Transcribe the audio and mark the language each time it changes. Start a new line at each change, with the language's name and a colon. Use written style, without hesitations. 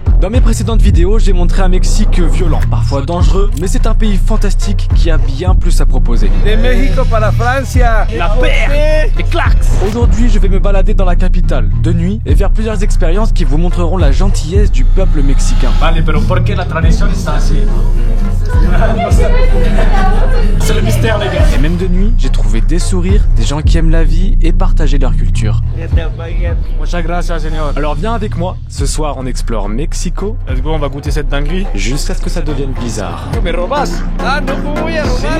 French: Dans mes précédentes vidéos, j'ai montré un Mexique violent, parfois dangereux, mais c'est un pays fantastique qui a bien plus à proposer.
Spanish: De Mexico para Francia,
French: la paire et claques. Aujourd'hui, je vais me balader dans la capitale, de nuit, et faire plusieurs expériences qui vous montreront la gentillesse du peuple mexicain.
Spanish: Vale, pero ¿por qué la tradición está así?
French: C'est le mystère, les gars. Et même de nuit, j'ai trouvé des sourires, des gens qui aiment la vie et partager leur culture.
Spanish: Muchas gracias, señor.
French: Alors viens avec moi, ce soir on explore Mexico.
English: Let's go,
French: on va goûter cette dinguerie. Jusqu'à ce que ça devienne bizarre.
Spanish: ¿Me robas? Ah, no, ¿cómo voy a robar?